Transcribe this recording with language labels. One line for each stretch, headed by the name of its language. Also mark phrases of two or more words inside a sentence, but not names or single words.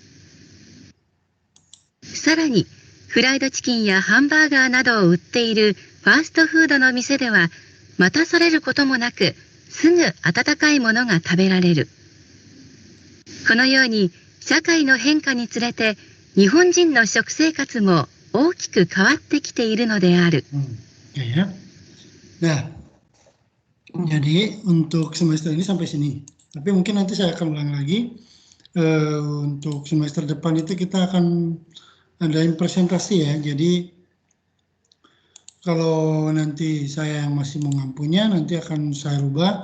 Japanese: さらに、フライドチキンやハンバーガーなどを売っているファーストフードの店では、待たされることもなく、すぐ温かいものが食べられる。このように、社会の変化につれて、日本人の食生活も大きく変わってきているのである。
Indonesian: Ya. Nah, jadi untuk semester ini sampai sini. Tapi mungkin nanti saya akan ulang lagi. Untuk semester depan itu kita akan adain presentasi ya. Jadi kalau nanti saya yang masih mengampunya, nanti akan saya rubah.